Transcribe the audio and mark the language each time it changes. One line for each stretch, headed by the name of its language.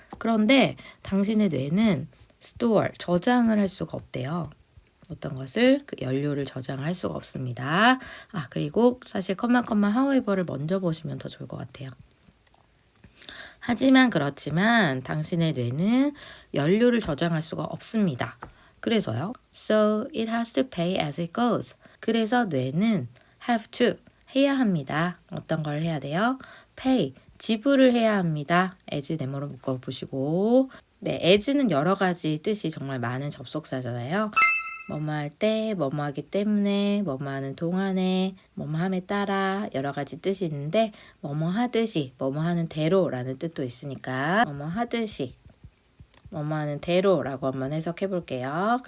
Korean: 그런데 당신의 뇌는 store, 저장을 할 수가 없대요. 어떤 것을? 그 연료를 저장할 수가 없습니다. 그리고 사실 however를 먼저 보시면 더 좋을 것 같아요. 하지만 그렇지만 당신의 뇌는 연료를 저장할 수가 없습니다. 그래서요.
English: So it has to pay as it goes.
Korean: 그래서 뇌는
English: have to,
Korean: 해야 합니다. 어떤 걸 해야 돼요? pay, 지불을 해야 합니다. as 네모로 묶어보시고 네, as는 여러 가지 뜻이 정말 많은 접속사잖아요. 뭐뭐 할 때, 뭐뭐 하기 때문에, 뭐뭐 하는 동안에, 뭐뭐 함에 따라 여러 가지 뜻이 있는데 뭐뭐 하듯이, 뭐뭐 하는 대로라는 뜻도 있으니까 뭐뭐 하듯이, 뭐뭐 하는 대로라고 한번 해석해 볼게요.